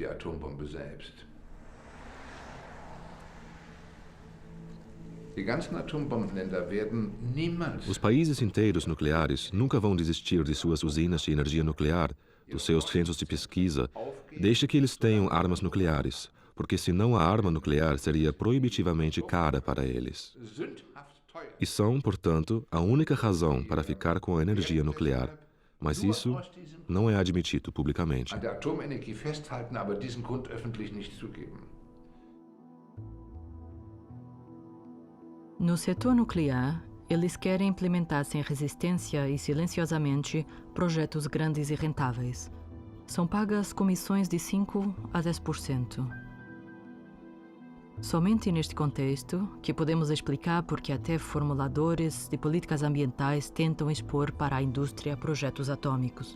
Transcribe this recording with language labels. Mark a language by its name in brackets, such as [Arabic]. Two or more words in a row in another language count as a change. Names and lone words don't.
[Portuguese] Os países inteiros nucleares nunca vão desistir de suas usinas de energia nuclear, dos seus centros de pesquisa, desde que eles tenham armas nucleares, porque senão a arma nuclear seria proibitivamente cara para eles. e são, portanto, a única razão para ficar com a energia nuclear. Mas isso não é admitido publicamente. [German] An der Atomenergie festhalten, aber diesen Grund öffentlich nicht zugeben. [Portuguese] No setor nuclear, eles querem implementar sem resistência e silenciosamente projetos grandes e rentáveis. São pagas comissões de 5% a 10%. Somente neste contexto que podemos explicar por que até formuladores de políticas ambientais tentam expor para a indústria projetos atômicos.